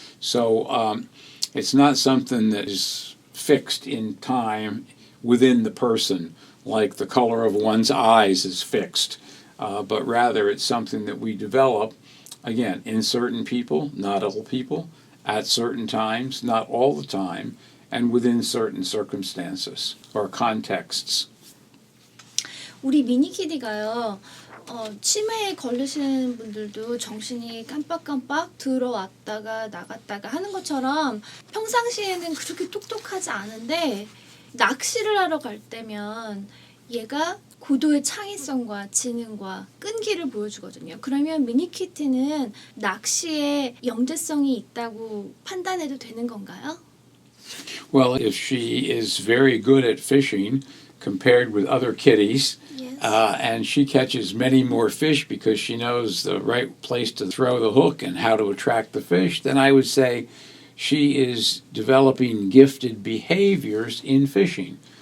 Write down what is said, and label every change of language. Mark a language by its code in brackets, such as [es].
[en] So it's not something that is fixed in time within the person, like the color of one's eyes is fixed, but rather it's something that we develop, again, in certain people, not all people, at certain times, not all the time, and within certain circumstances or contexts. [ko] 우리 미니키디가요, 치매에 걸리시는 분들도 정신이 깜빡깜빡 들어왔다가 나갔다가 하는 것처럼 평상시에는 그렇게 똑똑하지 않은데 낚시를 하러 갈 때면 얘가 고도의 창의성과 지능과 끈기를 보여주거든요. 그러면 미니키티는 낚시에 영재성이 있다고 판단해도 되는 건가요? [en] Well, if she is very good at fishing compared with other kitties, Yes. And she catches many more fish because she knows the right place to throw the hook and how to attract the fish, then I would say she is developing gifted behaviors in fishing.